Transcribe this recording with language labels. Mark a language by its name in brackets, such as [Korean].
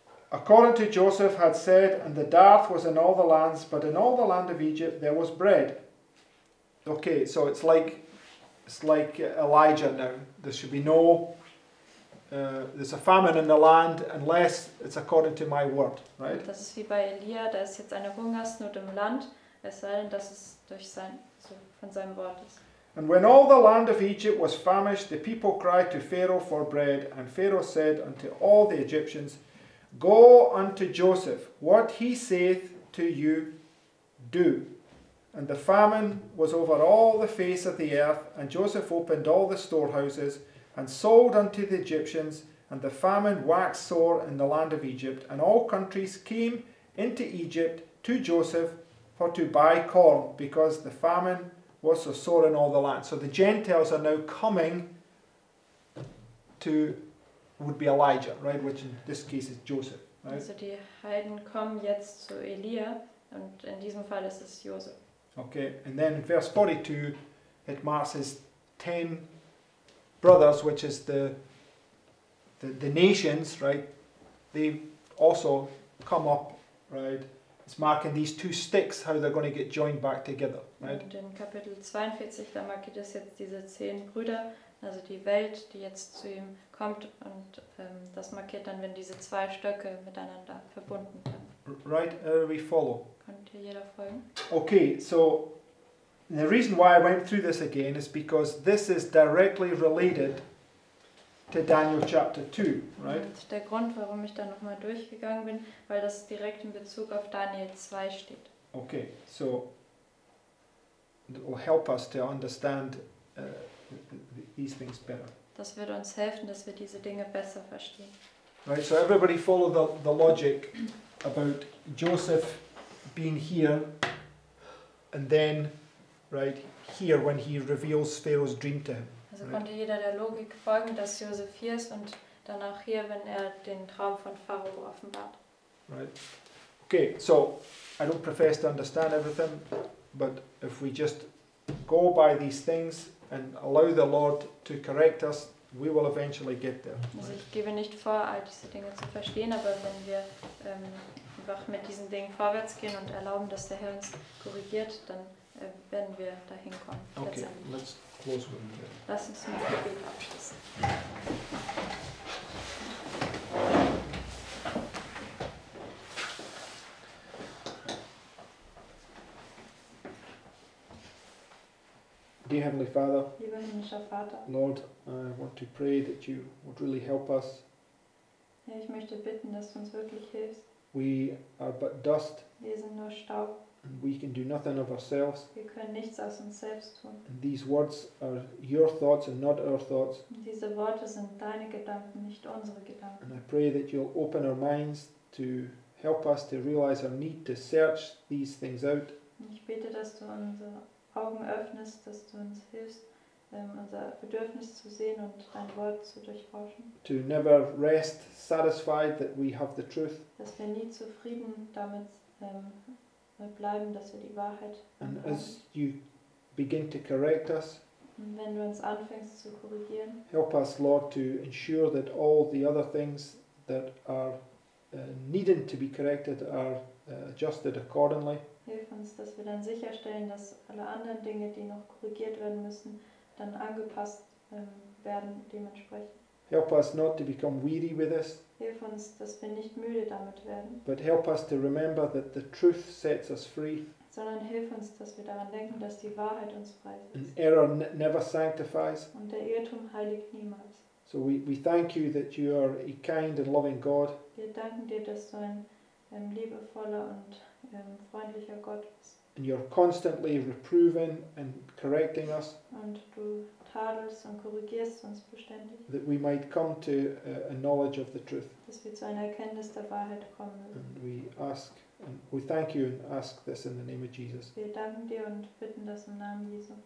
[English] According to Joseph had said, and the dearth was in all the lands, but in all the land of Egypt there was bread. Okay, so it's like Elijah now. There should be no, there's a famine in the land unless it's according to my word, right? [German] Das ist wie bei Elia, da ist jetzt eine Hungersnot im Land, es sei denn, dass es von seinem Wort ist. [English] And when all the land of Egypt was famished, the people cried to Pharaoh for bread, and Pharaoh said unto all the Egyptians, Go unto Joseph, what he saith to you, do. And the famine was over all the face of the earth, and Joseph opened all the storehouses, and sold unto the Egyptians, and the famine waxed sore in the land of Egypt, and all countries came into Egypt to Joseph for to buy corn, because the famine was the sore in all the land. So the Gentiles are now coming to, would be Elijah, right? Which in this case is Joseph, right? [German] Also die Heiden kommen jetzt zu Elia und in diesem Fall ist es Josef. [English] Okay, and then in verse 42 it marks his 10 brothers, which is the nations, right? They also come up, right? It's marking these two sticks, how they're going to get joined back together, right? [German] Und in Kapitel 42, da markiert es jetzt diese 10 Brüder, also die Welt, die jetzt zu ihm kommt und das markiert dann, wenn diese 2 Stöcke miteinander verbunden werden. [English] Right, we follow. [German] Konnte hier jeder folgen? [English] Okay, so the reason why I went through this again is because this is directly related to Daniel chapter 2, right? [German] Und der Grund, warum ich da nochmal durchgegangen bin, weil das direkt in Bezug auf Daniel 2 steht. [English] Okay, so it will help us to understand these things better. [German] Das wird uns helfen, dass wir diese Dinge besser verstehen. [English] Right, so everybody follow the logic about Joseph being here and then, right, here when he reveals Pharaoh's dream to him. [German] Also konnte jeder der Logik folgen, dass Josef hier ist und danach hier, wenn er den Traum von Pharao offenbart. [English] Right. Okay, so I don't profess to understand everything, but if we just go by these things and allow the Lord to correct us, we will eventually get there. [German] Also ich gebe nicht vor, all diese Dinge zu verstehen, aber wenn wir einfach mit diesen Dingen vorwärts gehen und erlauben, dass der Herr uns korrigiert, dann werden wir dahin kommen. [English] Okay, [German] letztendlich. [English] let's close with prayer. [German] Lass uns mit Gebet abschließen. [English] Dear Heavenly Father, [German] Lieber himmlischer Vater, [English] Lord, I want to pray that you would really help us. [German] Herr, ich möchte bitten, dass du uns wirklich hilfst. [English] We are but dust, [German] Wir sind nur Staub, [English] and we can do nothing of ourselves. [German] wir können nichts aus uns selbst tun. [English] And these words are your thoughts and not our thoughts. [German] Und diese Worte sind deine Gedanken, nicht unsere Gedanken. [English] And I pray that you'll open our minds to help us to realize our need to search these things out. [German] Und ich bete, dass du unsere Augen öffnest, dass du uns hilfst, unser Bedürfnis zu sehen und dein Wort zu durchforschen. [English] To never rest satisfied that we have the truth. [German] Dass wir nie zufrieden damit bleiben, dass wir die Wahrheit [English] And [German] haben. [English] as you begin to correct us, [German] Und wenn du uns anfängst zu korrigieren, [English] help us, Lord, to ensure that all the other things that are needing to be corrected are adjusted accordingly. [German] hilf uns, dass wir dann sicherstellen, dass alle anderen Dinge, die noch korrigiert werden müssen, dann angepasst werden dementsprechend. [English] Help us not to become weary with this, [German] Hilf uns, dass wir nicht müde damit werden, [English] but help us to remember that the truth sets us free [German] sondern hilf uns, dass wir daran denken, dass die Wahrheit uns freisetzt. [English] and error never sanctifies. [German] Und der Irrtum heiligt niemals. [English] So we thank you that you are a kind and loving God, [German] Wir danken dir, dass du ein liebevoller und freundlicher Gott bist. [English] and you're constantly reproving and correcting us, [German] Und du tadelst und korrigierst uns beständig, [English] that we might come to a knowledge of the truth. [German] dass wir zu einer Erkenntnis der Wahrheit kommen mögen. [English] And we ask, and we thank you and ask this in the name of Jesus. [German] Wir danken dir und bitten das im Namen Jesu.